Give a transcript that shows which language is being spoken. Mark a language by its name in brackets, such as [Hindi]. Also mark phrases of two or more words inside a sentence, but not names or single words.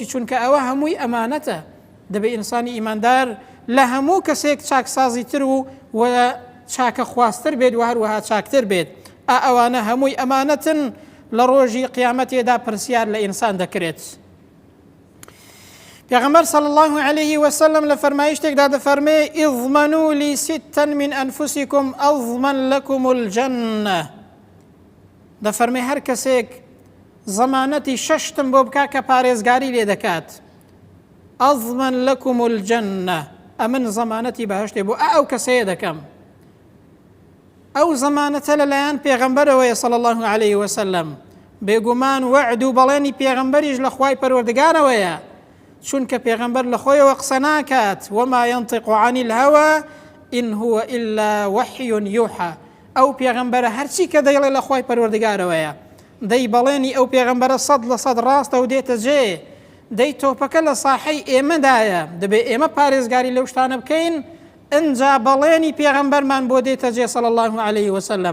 [Central Kurdish] چونکە ئەوە هەمووی ئەمانەتە. دەبێت ئینسانی ئیماندار لە هەموو کەسێک چاکسازی تر و چاکە خواستر بێت و هەروەها چاکتر بێت. ئەوانە هەمووی ئەمانەتن، لە ڕۆژی قیامەتێدا پرسیار لە ئینسان دەکرێت. پێغەمبەر [Arabic] صلی الله عليه وسلم [Central Kurdish] لە فەرمایشتێکدا دەفەرمێ [Arabic] اضمنوا لي ستا من أنفسكم أضمن لكم الجنة. [Central Kurdish] دەفەرمێ هەر کەسێک زەمانەتی شەشتم بۆ بکا کە پارێزگاری لێ دەکات، [Arabic] أضمن لكم الجنة، [Central Kurdish] ئەمن زەمانەتی بەهەشتێ بۆ ئەو کەسەیە دەکەم. ئەو زەمانەتە لەلایەن پێغەمبەرەوەیە [Arabic] صلی الله عليه وسلم، [Central Kurdish] بێگومان وعد و بەڵێنی پێغەمبەریش لە خوای پەروەردگارەوەیە، چونکە پێغەمبەر لە خۆیەوە قسە ناکات. [Arabic] وما ينطق عن الهوى إن هو إلا وحي يوحى. [Central Kurdish] ئەو پێغەمبەرە هەرچی کە دەیڵێ لە خوای پەروەردگارەوەیە، دەی بەڵێنی ئەو پێغەمبەرە 100% ڕاستە و دێتە جێ، دەی تۆپەکە لە ساحەی ئێمەدایە، دەبێ ئێمە پارێزگاری لەو شتانە بکەین. ئەنجا بەڵێنی پێغەمبەرمان بۆ دێتە جێ [Arabic] صلی الله عليه وسلم.